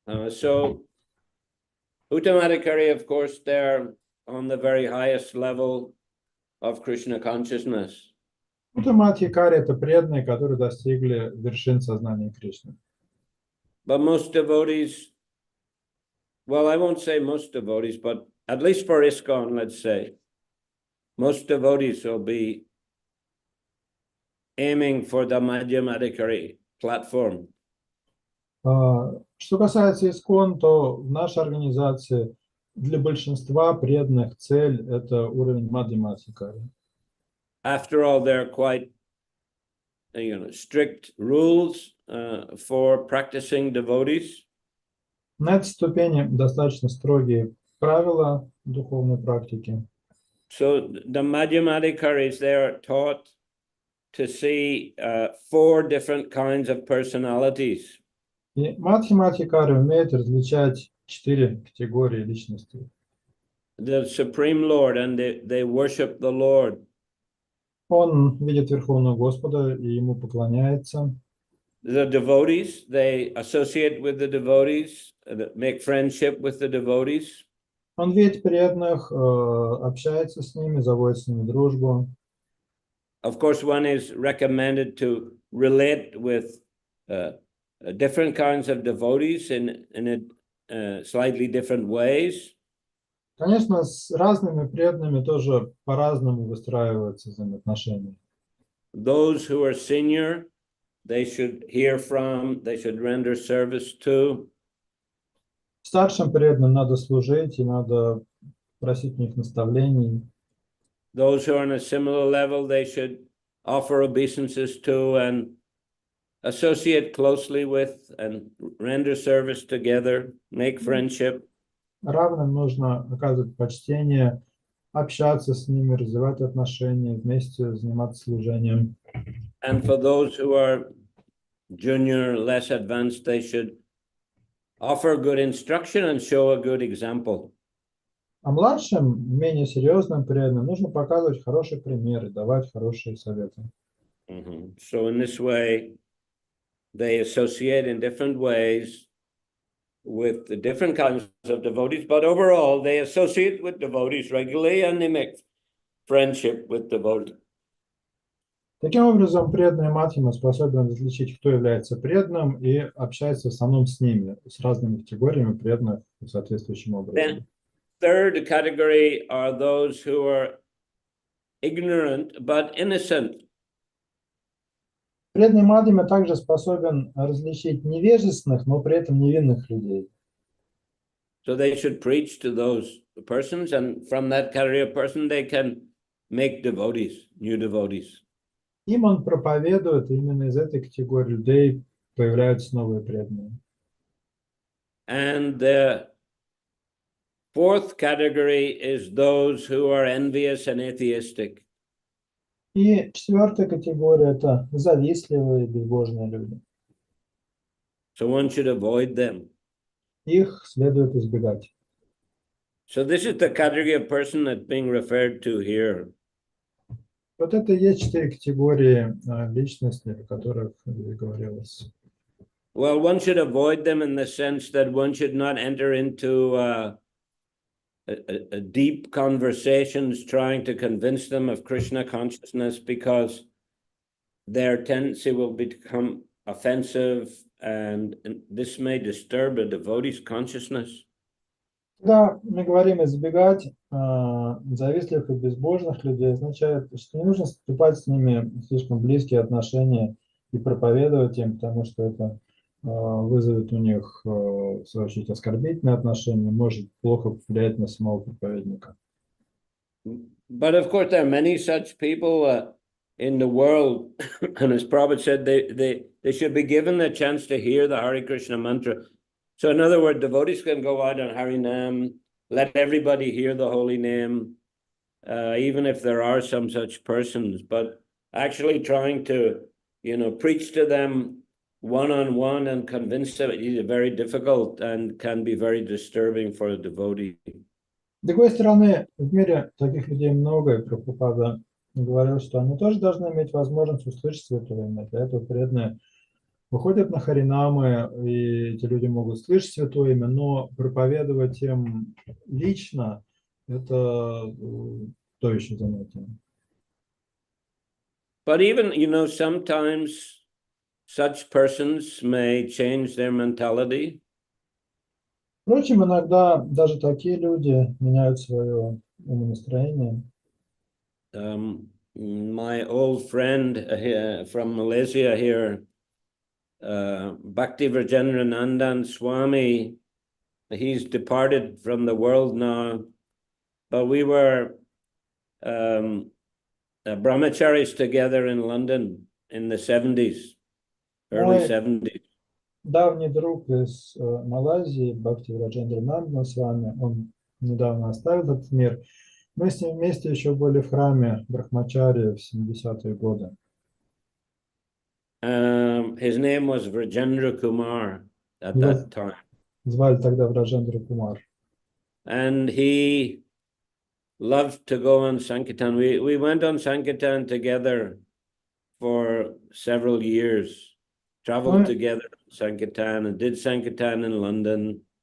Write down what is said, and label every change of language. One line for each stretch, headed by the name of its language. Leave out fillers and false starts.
English: So Uttamadhikari, of course, they're on the very highest level of Krishna consciousness.
Russian: Уттамадхикари – это преданные, которые достигли вершин сознания Кришны.
English: But most devotees, well, I won't say most devotees, but at least for ISKCON, let's say, most devotees will be aiming for the Madhyamadhikari platform.
Russian: Что касается ИСККОН, то в нашей организации для большинства преданных цель – это уровень Мадхьямадхикари.
English: After all, there are quite, strict rules for practicing devotees.
Russian: На этой ступени достаточно строгие правила духовной практики.
English: So the Madhyamadikaris, they are taught to see 4 different kinds of personalities.
Russian: И Мадхьямадхикари умеет различать 4 категории личностей.
English: The Supreme Lord, and they worship the Lord.
Russian: Он видит Верховного Господа и ему поклоняется.
English: The devotees, they associate with the devotees, make friendship with the devotees.
Russian: Он видит преданных, общается с ними, заводит с ними дружбу.
English: Of course, one is recommended to relate with different kinds of devotees in slightly different ways.
Russian: Конечно, с разными преданными тоже по-разному выстраиваются взаимоотношения.
English: Those who are senior, they should hear from, they should render service to.
Russian: Старшим преданным надо служить и надо просить у них наставлений.
English: Those who are on a similar level, they should offer obeisances to and associate closely with and render service together, make friendship.
Russian: Равным нужно оказывать почтение, общаться с ними, развивать отношения, вместе заниматься служением.
English: And for those who are junior, less advanced, they should offer good instruction and show a good example.
Russian: А младшим, менее серьезным преданным нужно показывать хорошие примеры, давать хорошие советы.
English: So in this way, they associate in different ways with the different kinds of devotees, but overall, they associate with devotees regularly and they make friendship with devotees.
Russian: Таким образом, преданный Мадхьяма способен различить, кто является преданным, и общается в основном с ними, с разными категориями преданных соответствующим образом.
English: Third category are those who are ignorant but innocent.
Russian: Преданный Мадхьяма также способен различить невежественных, но при этом невинных людей.
English: So they should preach to those persons, and from that category of person, they can make devotees, new devotees.
Russian: Им он проповедует, и именно из этой категории людей появляются новые преданные.
English: And the fourth category is those who are envious and atheistic.
Russian: И четвертая категория – это завистливые, безбожные люди.
English: So one should avoid them.
Russian: Их следует избегать.
English: So this is the category of person that's being referred to here.
Russian: Вот это и есть 4 категории личности, о которых говорилось.
English: Well, one should avoid them in the sense that one should not enter into a deep conversations trying to convince them of Krishna consciousness, because their tendency will become offensive, and this may disturb a devotee's consciousness.
Russian: Когда мы говорим избегать завистливых и безбожных людей, означает, что не нужно вступать с ними в слишком близкие отношения и проповедовать им, потому что это вызовет у них, в свою очередь, оскорбительные отношения, может плохо повлиять на самого проповедника.
English: But of course, there are many such people in the world, and as Prabhupada said, they should be given the chance to hear the Hare Krishna mantra. So in other words, devotees can go out on Harinam, let everybody hear the holy name, even if there are some such persons, but actually trying to, preach to them one-on-one and convince them is very difficult and can be very disturbing for a devotee.
Russian: С другой стороны, в мире таких людей много, и Прабхупада говорил, что они тоже должны иметь возможность услышать Святое Имя. Для этого преданные выходят на харинамы, и эти люди могут слышать Святое Имя, но проповедовать им лично – это то еще занятие.
English: But even, sometimes such persons may change their mentality.
Russian: Впрочем, иногда даже такие люди меняют свое умонастроение.
English: My old friend from Malaysia here, Bhakti Vrajendra Nandan Swami, he's departed from the world now, but we were brahmacharis together in London in the 70s, early Ой. 70s.
Russian: Давний друг из Малайзии, Бхакти Раджендра Нандна с вами, он недавно оставил этот мир. Мы с ним вместе еще были в храме Брахмачари в 70-е годы.
English: His name was Vrajendra Kumar at that time.
Russian: Звали тогда Враджендра Кумар.
English: And he loved to go on Sankirtan. We went on Sankirtan together for several years, traveled together on Sankirtan and did Sankirtan in London.